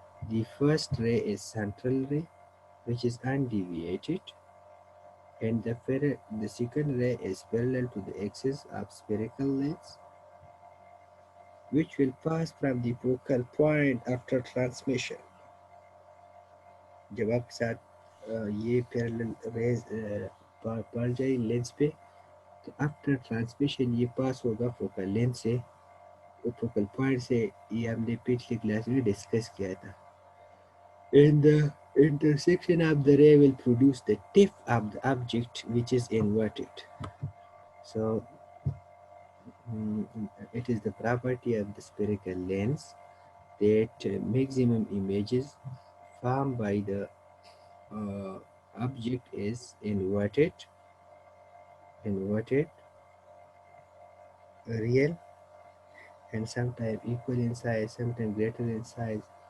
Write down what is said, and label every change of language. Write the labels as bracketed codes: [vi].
[en] The first ray is central ray, which is undeviated, and the second ray is parallel to the axis of spherical lens, which will pass from the focal point after transmission. [hi] जब आपके साथ ये parallel raise पड़ जाए lens पे, तो after transmission ये पास होगा फोकल लेंथ से, फोकल पॉइंट से. ये हमने पिछली क्लास में डिस्कस किया था. [en] And the intersection of the ray will produce the tip of the object, which is inverted. So it is the property of the spherical lens that maximum images formed by the object is inverted, real, and sometimes equal in size, sometimes greater in size.